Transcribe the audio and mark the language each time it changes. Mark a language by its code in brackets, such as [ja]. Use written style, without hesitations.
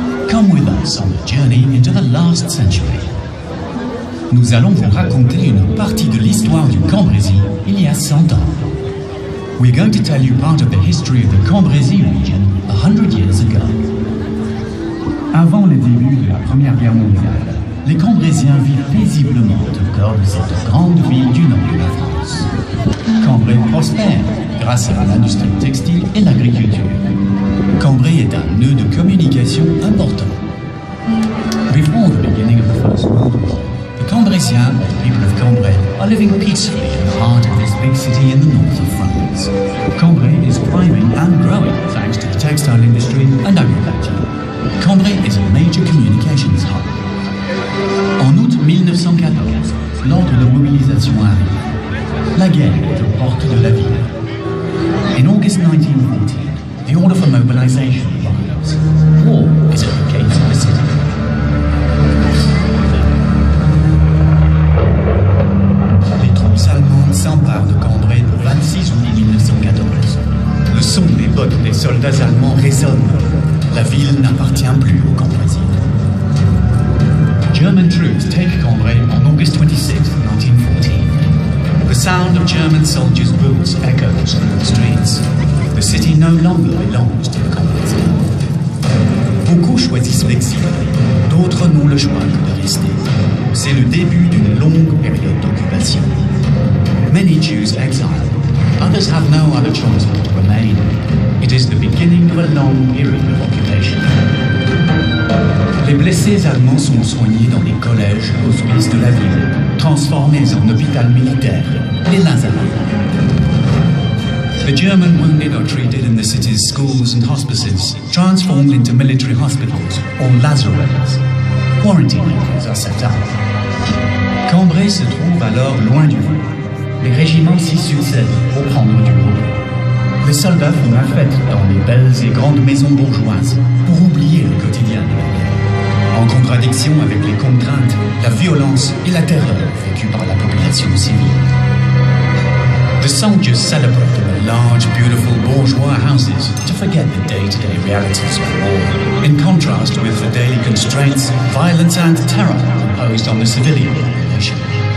[en] Come with us on the journey into the last century. [fr] Nous allons vous raconter une partie de l'histoire du Cambrésis il y a 100 ans. [en] We're going to tell you part of the history of the Cambrésis region 100 years ago. [fr] Avant les débuts de la Première Guerre mondiale, les Cambrésiens vivent paisiblement au cœur de cette grande ville du nord de la France. Cambrai prospère grâce à l'industrie textile et l'agriculture. Cambrai est un nœud de communication important. [en] Before the beginning of the First World War, the Cambrésiens, the people of Cambrai, are living peacefully in the heart of this big city in the north of France. Cambrai is thriving and growing thanks to the textile industry and agriculture. Cambrai is a major communications hub. [fr] En août 1914, l'ordre de mobilisation arrive. La guerre est aux portes de la ville. [en] In August 1914, the order for mobilization arrives. War is at the gates of the city. [fr] Les troupes allemandes s'emparent de Cambrai le 26 juillet 1914. Le son des bottes des soldats allemands résonne. La ville n'appartient plus aux Cambrésiens. [en] German troops take Cambrai on August 26, 1914. The sound of German soldiers' boots echoes through the streets. The city no longer belongs to the Cambrésiens. [fr] Beaucoup choisissent l'exil, d'autres n'ont le choix que de rester. C'est le début d'une longue période d'occupation. [en] Many choose exile. Others have no other choice but to remain. It is the beginning of a long period of occupation. [fr] Les blessés allemands sont soignés dans les collèges et hospices de la ville, transformés en hôpital militaire, les Lazarets. [en] The German wounded are treated in the city's schools and hospices, transformed into military hospitals, or lazarets. Quarantine areas are set up. [fr] Cambrai se trouve alors loin du feu. Les régiments s'y succèdent pour prendre du repos. Les soldats font la fête dans les belles et grandes maisons bourgeoises pour oublier le quotidien de la guerre. En contradiction avec les contraintes, la violence et la terreur vécues par la population civile. [en] The soldiers celebrate in the large, beautiful bourgeois houses to forget the day-to-day realities of war, in contrast with the daily constraints, violence and terror imposed on the civilian population.